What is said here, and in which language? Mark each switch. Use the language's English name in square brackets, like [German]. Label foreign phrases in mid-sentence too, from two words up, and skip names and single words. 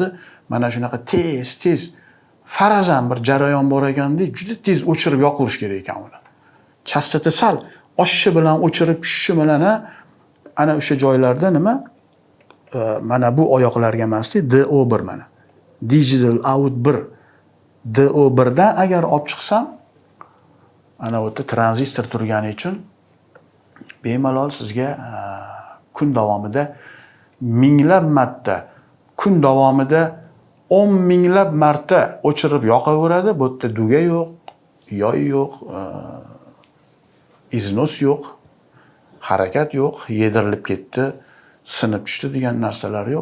[Uzbek] Mana shunaqa tez farazan bir jarayon bor ekanda, juda tez o'chirib yoqirish kerak ekan uni. Chastota sal oshishi bilan o'chirib tushishi bilan ana o'sha joylarda nima? Mana bu oyoqlarga emasdi, DO1 mana. [English] Digital out 1. [Uzbek] DO1 dan agar olib chiqsam, ana o'ta tranzistor turgani uchun bemalol sizga kun davomida minglab marta kun davomida 10 minglab marta o'chirib yoqaveradi. Bu yerda duga yo'q, yoy yo'q, iznos yo'q, harakat yo'q, yedirilib ketdi, sinib tushdi degan narsalar yo'q.